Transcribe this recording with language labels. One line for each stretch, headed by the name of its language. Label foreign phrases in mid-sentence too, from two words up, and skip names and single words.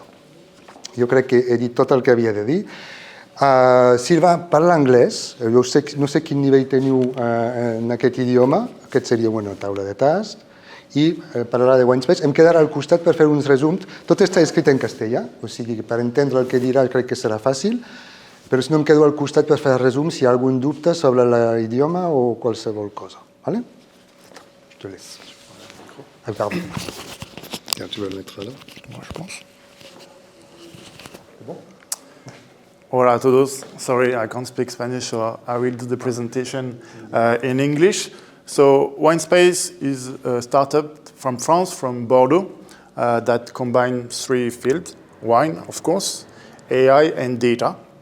Catalan: Jo crec que he dit tot el que havia de dir. Silva parla anglès, no sé quin nivell teniu en aquest idioma, aquest seria una taula de tast, i parlarà de Winespace. Em quedarà al costat per fer uns resums. Tot està escrit en castellà, o sigui que per entendre el que dirà crec que serà fàcil, però si no em quedo al costat per fer resums si hi ha algun dubte sobre l'idioma o qualsevol cosa. Vale?
French: Je te laisse. Ah, pardon. Tu vas le mettre là? Moi, je pense.
Spanish: Hola a todos.
English: Sorry, I can't speak Spanish, so I will do the presentation in English. So Winespace is a startup from France, from Bordeaux, that combines 3 fields: wine, of course, AI, and data.